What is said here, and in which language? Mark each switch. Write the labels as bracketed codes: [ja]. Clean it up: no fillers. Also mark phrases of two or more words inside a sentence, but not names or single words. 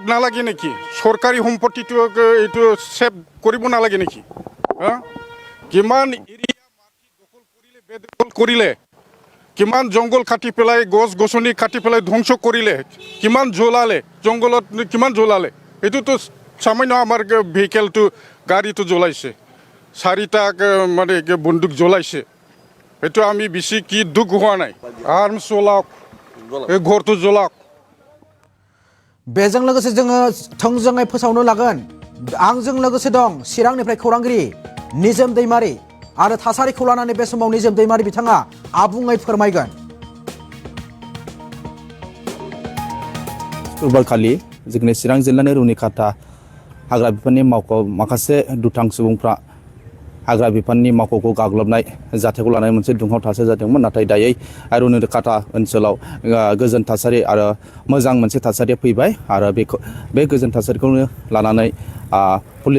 [as] নালাগে নেকি চৰকাৰী সম্পত্তিটো এইটো ছেভ কৰিব নালাগে নেকি হা কিমান এৰিয়া মাটি দখল কৰিলে বেদখল কৰিলে কিমান জংগল কাটি পেলাই গছ গছনি কাটি পেলাই ধ্বংস কৰিলে কিমান জ্বলালে জংগলত কিমান জ্বলালে এইটোতো সামান্য আমাৰ ভেহিকেলটো গাড়ীটো জ্বলাইছে 4টা মানে বন্দুক জ্বলাইছে এইটো আমি বেছি কি দুখ হোৱা নাই আৰ্মছ জ্বলাওক এই ঘৰটো জ্বলাওক [brx] बेजों लोगोसे जोङो थोंजोङै फोसावनो लागोन आंजों लोगोसे दं चिरांनिफ्राय खौरांगिरि निजोम दैमारि आरो थासारिखौ लानानै बे समाव निजोम दैमारि बिथाङा आबुङै फोरमायगोन शुक्रबारखालि जोंनि चिरां जिल्लानि रुनिकाटा हाग्रा बिफाननि मावख' माखासे दुथां सुबुंफ्रा हाग्रा बिफाननि मावख'खौ गाग्लोबनाय जाथायखौ लानानै मोनसे दुंहाव थासारि जादोंमोन नाथाय दायै रुनिकाटा ओनसोलाव गोजोन थासारि आरो मोजां मोनसे थासारिया फैबाय आरो बे गोजोन थासारिखौनो लानानै पुलिस